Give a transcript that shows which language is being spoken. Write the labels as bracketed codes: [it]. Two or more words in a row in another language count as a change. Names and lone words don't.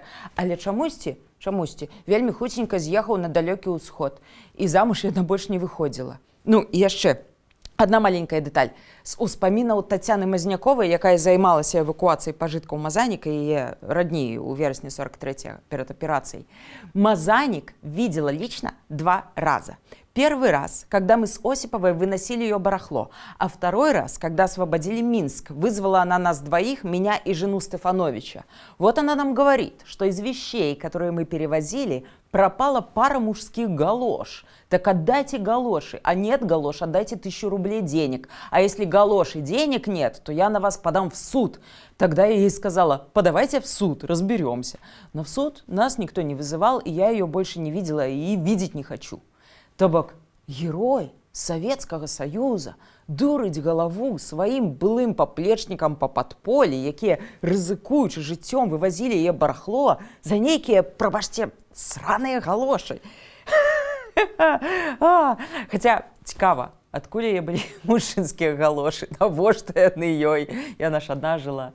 [be] Але чамусьці, вельмі хуценька з'ехаў на далёкі ўсход. І замуж яна больш не выходзіла. Ну, і яшчэ адна маленькая дэталь. З успамінаў Тацяны Мазняковай, якая займалася эвакуацыяй пажыткаў Мазаніка і яе радні ў верасні 43-го перад аперацыяй. [ru] Мазанік видела лично 2 раза. Первый раз, когда мы с Осиповой выносили ее барахло, а второй раз, когда освободили Минск, вызвала она нас двоих, меня и жену Стефановича. Вот она нам говорит, что из вещей, которые мы перевозили, пропала пара мужских галош. Так отдайте галоши, а нет галош, отдайте 1000 рублей денег. А если галош и денег нет, то я на вас подам в суд. Тогда я ей сказала: подавайте в суд, разберемся. Но в суд нас никто не вызывал, и я ее больше не видела и видеть не хочу. [be] То бок, герой Советского Союза дурыць галаву сваім былым паплечнікам па падполі, якія, рызыкуючы жыццём, вывазілі яе барахло за нейкія, прабачце, сраныя галошы. Хаця цікава, адкуль яе былі мужчынскія галошы, навошта яны ёй, яна ж адна жыла.